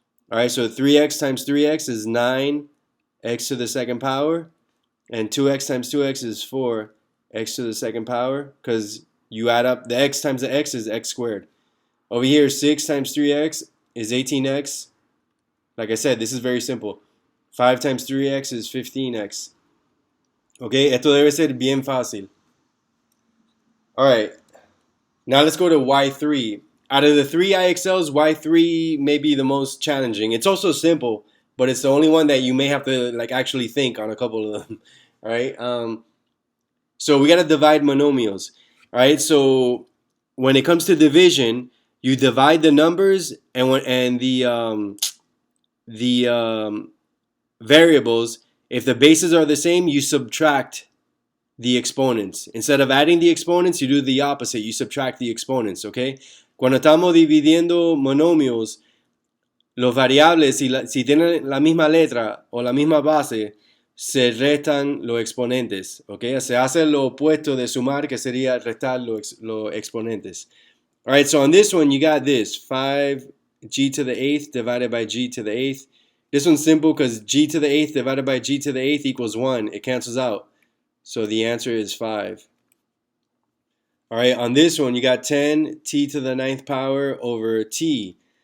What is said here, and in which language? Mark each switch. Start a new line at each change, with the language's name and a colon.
English: All right, so 3x times 3x is 9x to the second power. And 2x times 2x is 4x to the second power. Because you add up the x times the x is x squared. Over here, 6 times 3x is 18x. Like I said, this is very simple. 5 times 3x is 15x.
Spanish: Okay, esto debe ser bien fácil.
English: All right, now let's go to Y3. Out of the 3 IXLs, Y3 may be the most challenging. It's also simple, but it's the only one that you may have to like actually think on a couple of them. All right, so we got to divide monomials. All right, so when it comes to division, you divide the numbers and the variables. If the bases are the same, you subtract the exponents. Instead of adding the exponents, you do the opposite. You subtract the exponents, okay?
Spanish: Cuando estamos dividiendo monomios, los variables, si tienen la misma letra o la misma base, se restan los exponentes, okay? Se hace lo opuesto de sumar, que sería restar los exponentes.
English: All right, so on this one, you got this, 5g to the 8th divided by g to the 8th. This one's simple because g to the 8th divided by g to the 8th equals 1. It cancels out. So the answer is 5. All right, on this one, you got 10 t to the 9th power over t.